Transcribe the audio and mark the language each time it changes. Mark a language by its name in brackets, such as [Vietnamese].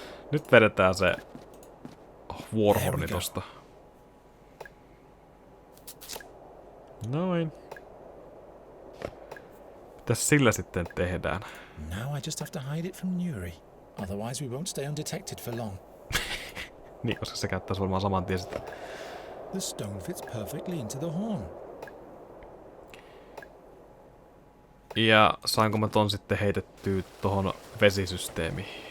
[Finnish] Nyt vedetään se Warhorni tosta. Noin. Mitäs sillä sitten tehdään? [English] Now I just have to hide it from Nuri. Otherwise we won't stay undetected for long. [Finnish] Niin, koska se käyttäisi varmaan saman tien sitä. [English] The stone fits perfectly into the horn. [Finnish] Ja saanko mä ton sitten heitettyä tohon vesisysteemiin?